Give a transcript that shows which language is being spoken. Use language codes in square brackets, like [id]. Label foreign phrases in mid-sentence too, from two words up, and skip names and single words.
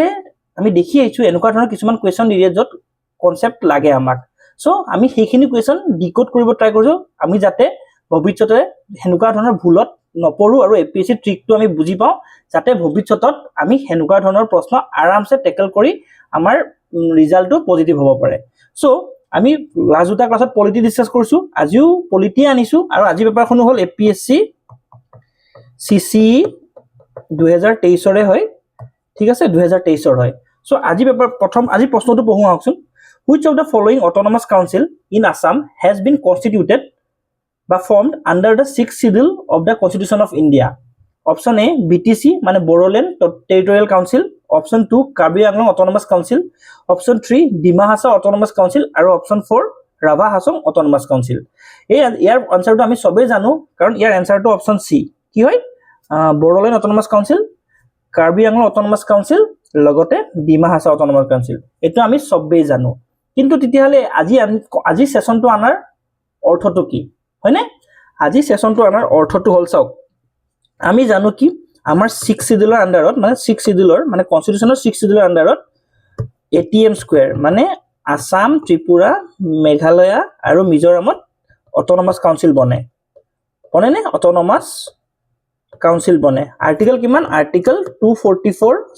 [as] আমি দেখি আইছো এনেকুৱা ধৰণৰ কিছুমান কোৱেশ্চন দিয়ে যত কনসেপ্ট লাগে আমাক সো আমি সেইখিনি কোৱেশ্চন ডিকোড কৰিব ট্ৰাই কৰিছো আমি যাতে ভৱিষ্যতে হেনুকা ধৰণৰ ভুলত নপৰো আৰু এপিএসসি ট্ৰিকটো আমি বুজি পাও যাতে ভৱিষ্যতত আমি হেনুকা ধৰণৰ প্ৰশ্ন আৰামছে টেকল কৰি আমাৰ ৰিজাল্টটো পজিটিভ হ'ব পাৰে সো আমি লাজুটা ক্লাছত [en] polity discuss [as] কৰিছো আজিও পলিটি আনিছো আৰু আজি পেপাৰখন হ'ল [en] APSC CC [as] 2023 ৰে হয় ঠিক আছে 2023 ৰ হয় সো আজি পেপাৰ প্ৰথম আজি প্ৰশ্নটো পঢ়ো আহকচোন [en] which of the following autonomous council in Assam has been constituted বা formed under the 6th schedule of the Constitution of India option A BTC মানে Bodoland Territorial Council option 2 Karbi Anglong Autonomous Council option 3 Dima Hasao Autonomous Council আৰু option 4 Rabha Hasong Autonomous [as] Council এই ইয়াৰ আনসাৰটো আমি সবে জানো কাৰণ ইয়াৰ আনসাৰটো [en] option C [as] কি হয় Bodoland Autonomous Council Karbi Anglong Autonomous Council লগতে Dima Hasao Autonomous Council এটো আমি সবে জানো কিন্তু তেতিয়াহলে আজি সেশনটো আনাৰ অৰ্থটো কি হয়নে আজি সেশনটো আনাৰ অৰ্থটো হল চাওক আমি জানো কি আমাৰ 6 শিডিউলৰ আন্ডাৰত মানে 6 শিডিউলৰ মানে কনস্টিটিউশনৰ 6 শিডিউলৰ আন্ডাৰত এটিএম স্কয়াৰ মানে আসাম ত্ৰিপুৰা মেঘালয় আৰু মিজোৰামত [en] autonomous council [as] বনে নে [en] autonomous council [as] বনে আৰ্টিকেল কিমান আৰ্টিকেল 244